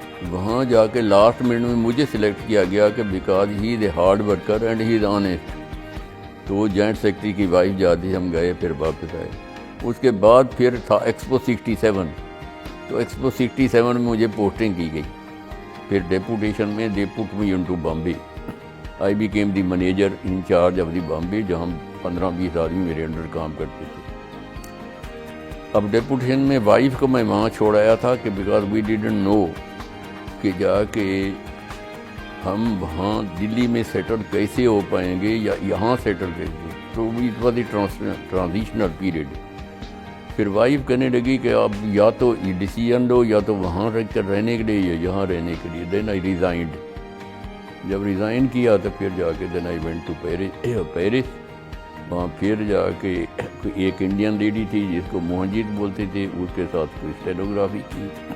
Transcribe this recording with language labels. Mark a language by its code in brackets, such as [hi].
[ur] وہاں جا کے لاسٹ منٹ میں مجھے سلیکٹ کیا گیا کہ [en] Because he is a hard worker and he is honest. [ur] تو جوائنٹ سیکرٹری کی وائف جاتی، ہم گئے پھر واپس آئے. اس کے بعد پھر تھا ایکسپو 67. تو ایکسپو 67 میں مجھے پوسٹنگ کی گئی. پھر ڈیپوٹیشن میں [en] They put me into Bombay. I became the manager in charge of the Bombay, [ur] جہاں 15-20 آدمی میرے انڈر کام کرتے تھے. اب ڈیپوٹیشن میں وائف کو میں وہاں چھوڑ آیا تھا کہ [en] because we didn't know [ur] کہ جا کے ہم وہاں دلی میں سیٹل کیسے ہو پائیں گے یا یہاں سیٹل کیسے. [en] تو it was the transitional period. [ur] پھر وائف کہنے لگی کہ اب یا تو یہ ڈیسیژن لو، یا تو وہاں رہ کر رہنے کے لیے یا یہاں رہنے کے لیے. [en] Then I resigned. [ur] جب ریزائن کیا تو پھر جا کے [en] Then I went to Paris. [ur] وہاں پھر جا کے ایک انڈین لیڈی تھی جس کو موہنجیت بولتے تھے، اس کے ساتھ کوئی اسٹینوگرافی کی.